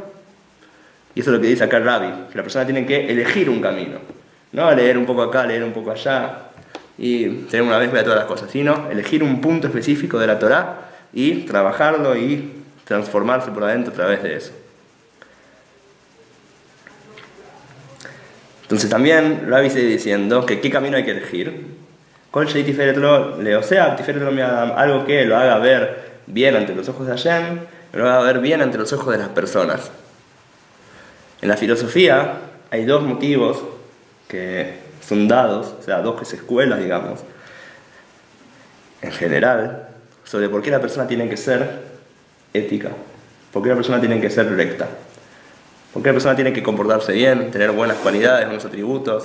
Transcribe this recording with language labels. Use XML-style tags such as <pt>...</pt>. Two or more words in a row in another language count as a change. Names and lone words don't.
<es>Y eso es lo que dice acá el Rabbi, que la persona tiene que elegir un camino, no leer un poco acá, leer un poco allá y tener una vez ver todas las cosas, sino elegir un punto específico de la Torá y trabajarlo y transformarse por adentro a través de eso. Entonces también Rabbi sigue diciendo que qué camino hay que elegir.</es> <he>כל שהיא תפארת לעושה, תפארת לו מן האדם,</he> <es>algo que lo haga ver bien ante los ojos de Hashem, lo haga ver bien ante los ojos de las personas. En la filosofía hay dos motivos que son dados, o sea, dos escuelas, digamos, en general, sobre por qué la persona tiene que ser ética, por qué la persona tiene que ser recta, por qué la persona tiene que comportarse bien, tener buenas cualidades, buenos atributos.</es>